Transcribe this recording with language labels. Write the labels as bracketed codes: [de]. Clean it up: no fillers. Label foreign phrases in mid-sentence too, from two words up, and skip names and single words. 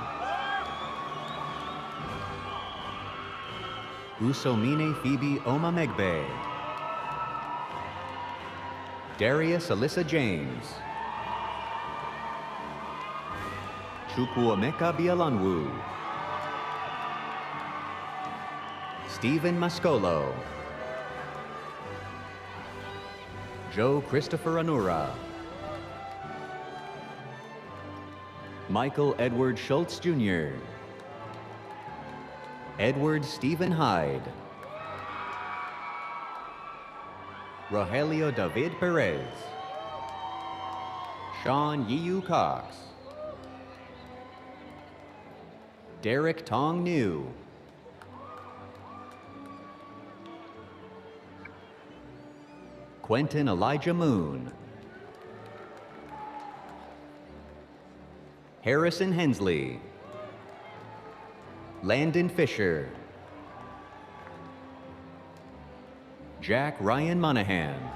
[en] Usomine Phoebe Omamegbe. Darius Alyssa James. Chukwuemeka Bialanwu. Stephen Mascolo. Joe Christopher Anura. Michael Edward Schultz Jr. Edward Stephen Hyde. Rogelio David Perez. Sean Yiu Cox. Derek Tong New. Quentin Elijah Moon. Harrison Hensley. Landon Fisher. Jack Ryan Monahan.